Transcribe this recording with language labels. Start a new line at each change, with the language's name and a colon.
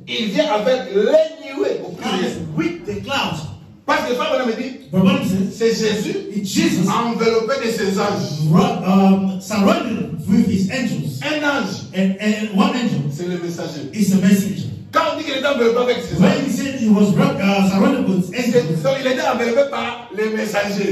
French: il vient avec les nuées au pluriel.
English: comes with the cloud.
French: Parce que le frère Branham dit,
English: Brabana says,
French: c'est Jésus
English: it's Jesus
French: enveloppé de ses anges.
English: surrounded with his angels.
French: Un ange,
English: And one angel
French: c'est le messager.
English: is a messenger.
French: Quand on dit qu'il est enveloppé avec ses
English: When
French: anges.
English: he said he was surrounded with angels,
French: Donc il était enveloppé par les messagers.